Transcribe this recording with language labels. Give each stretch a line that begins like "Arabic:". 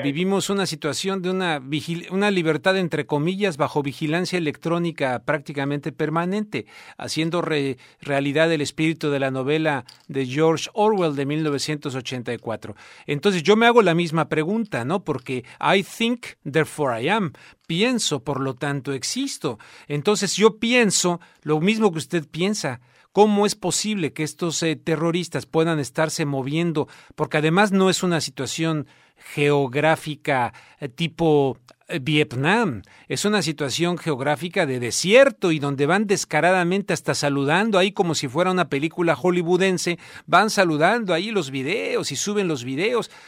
Spanish: Vivimos una situación de una libertad, entre comillas, bajo vigilancia electrónica prácticamente permanente, haciendo realidad el espíritu de la novela de George Orwell de 1984. Entonces, yo me hago la misma pregunta, ¿no? Porque
English: I think, therefore I am.
Spanish: Pienso, por lo tanto, existo. Entonces, yo pienso lo mismo que usted piensa. ¿Cómo es posible que estos terroristas puedan estarse moviendo? Porque además no es una situación geográfica tipo Vietnam, es una situación geográfica de desierto y donde van descaradamente hasta saludando ahí como si fuera una película hollywoodense, van saludando ahí los videos y suben los videos.